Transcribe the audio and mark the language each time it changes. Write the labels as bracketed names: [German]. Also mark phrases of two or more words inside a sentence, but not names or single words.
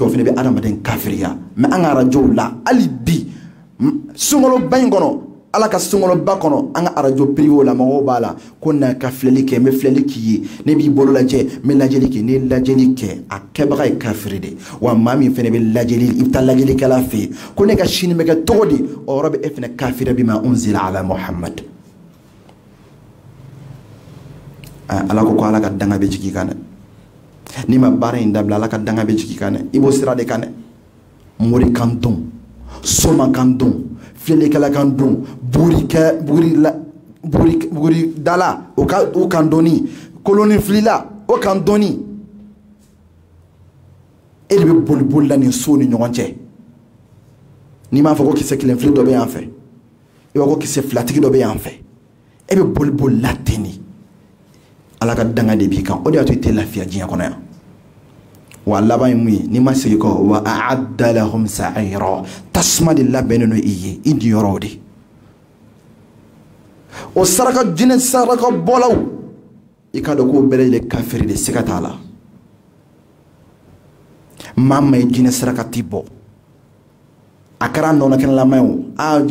[Bambara] o fana bɛ adamaden kafiriya mais an ka arajow la hali bi sunkaloba in kɔnɔ ala ka sunkaloba kɔnɔ an ka arajo privé la mɔgɔw b'a la ko na ka filɛli kɛ n bɛ filɛli k'i ye ne b'i bolo lajɛ n bɛ lajɛli kɛ n'i ye lajɛli kɛ a kɛbaga ye kafiri de wa maa min fana bɛ lajɛli i bɛ taa lajɛlikɛla fɛ yen ko ne ka sini bɛ kɛ cogo di o yɔrɔ bɛ e fana kafiri [Arabic] بما أنزل على محمد [Bambara] ala ko ala ka danga bɛ jigin kan dɛ n'i ma baara in dabila ala ka danga bɛ jigin kan dɛ i b'o sira de kan dɛ mori kan dɔn soma kan dɔn filɛlikɛla kan dɔn buri dala o kan dɔnni koloni filila o kan dɔnni e de bɛ boli boli la nin so ni ɲɔgɔn cɛ n'i m'a fɔ ko kisɛ kelen fili dɔ bɛ yan fɛ i b'a fɔ ko kisɛ filatigi dɔ bɛ yan fɛ e bɛ boli boli la ten de ala ka danga de b'i kan o de y'a to i tɛ lafiya diɲɛ kɔnɔ yan wa laban ye mun ye n'i ma segin kɔ wa [Arabic] أعد لهم سعيرا [Bambara] tasuma de labɛnnen don i ye i niyɔrɔw de o saraka jinɛ saraka bɔlaw i ka dɔn k'o bɛɛ lajɛlen kafiri de siga t'a la maa min ye jinɛ saraka ti bɔ a kɛra nɔnɔ kɛnɛlama ye